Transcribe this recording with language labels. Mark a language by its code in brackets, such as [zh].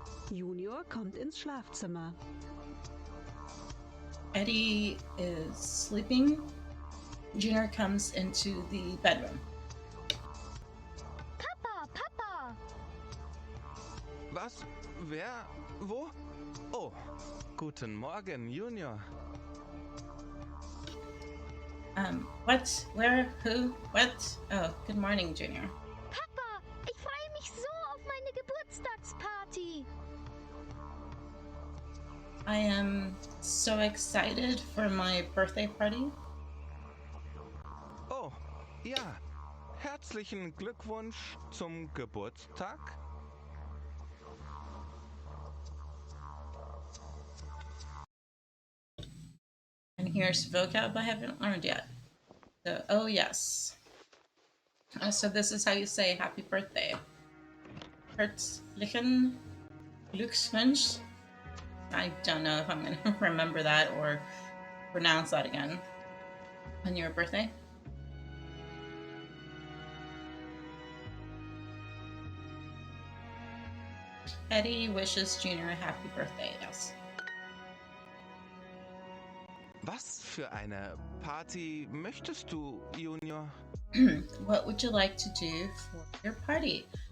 [de] Junior kommt ins Schlafzimmer. [en] Eddie is sleeping. Junior comes into the bedroom. [de] Papa, Papa! Was? Wer? Wo? Oh, guten Morgen, Junior. [en] What? Where? Who? What? Oh, good morning, Junior. [de] Papa, ich freue mich so auf meine Geburtstagsparty. [en] I am so excited for my birthday party. [de] Oh, ja. Herzlichen Glückwunsch zum Geburtstag. [en] And Here's vocab I haven't learned yet. So, oh yes. So this is how you say happy birthday. [de] Herzlichen Glückwunsch. [en] I don't know if I'm going to remember that or pronounce that again. On your birthday. Eddie wishes Junior a happy birthday, yes. [de] Was für eine Party möchtest du, Junior? [en] What would you like to do for your party?